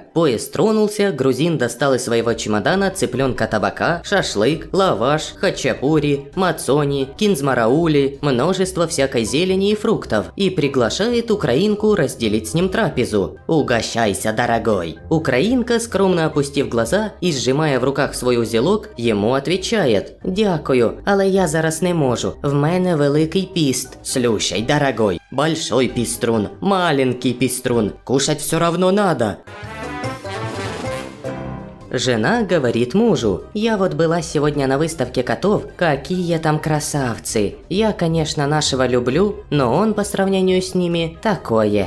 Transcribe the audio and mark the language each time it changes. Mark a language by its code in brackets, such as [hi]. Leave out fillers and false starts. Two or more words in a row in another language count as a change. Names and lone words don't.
[ru] Поезд тронулся, грузин достал из своего чемодана цыпленка табака, шашлык, лаваш, хачапури, мацони, кинзмараули, множество всякой зелени и фруктов и приглашает украинку разделить с ним трапезу. «Угощайся, дорогой!» Украинка, скромно опустив глаза и сжимая в руках свой узелок, ему отвечает: [uk] «Дякую, але я зараз не можу, в мене великий піст». [ru] «Слушай, дорогой, большой пиструн, маленький пиструн, кушать все равно надо». Жена говорит мужу: «Я вот была сегодня на выставке котов, какие там красавцы. Я, конечно, нашего люблю, но он по сравнению с ними такое».